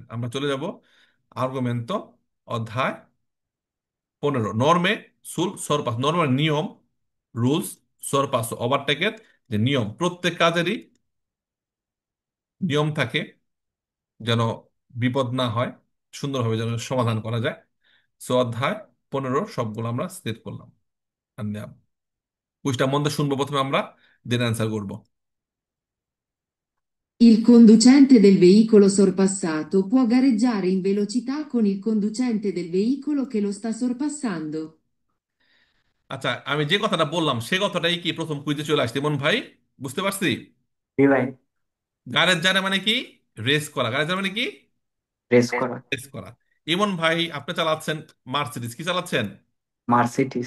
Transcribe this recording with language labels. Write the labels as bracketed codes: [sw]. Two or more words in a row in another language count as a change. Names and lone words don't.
[bn] আমরা চলে যাব আর্গুমেন্ট অধ্যায় 15, [it] norme sul sorpasso, [bn] নর্মের নিয়ম, রুলস, সরপাস ওভারটেকের যে নিয়ম, প্রত্যেক কাজেরই নিয়ম থাকে, যেন বিপদ না হয়, সুন্দরভাবে যেন সমাধান করা যায়। সো অধ্যায় 15 সবগুলো আমরা সেট করলাম। আর কুইজটা মন দিয়ে শুনবো প্রথমে আমরা, [en] then answer [bn] করবো। [it] Il conducente del veicolo sorpassato può gareggiare in velocità con il conducente del veicolo che lo sta sorpassando. [bn] আচ্ছা, আমি যে কথাটা বললাম সে কথাটাই কি প্রথম কুইজে চলে আসছে মন ভাই, বুঝতে পারছি। জি ভাই। গাড়ির জানে মানে কি, রেস করা। গাড়ির জানে মানে কি, রেস করা। রেস করা। ইমন ভাই আপনি চালাচ্ছেন মার্সিডিজ, কি চালাচ্ছেন, মার্সিডিজ।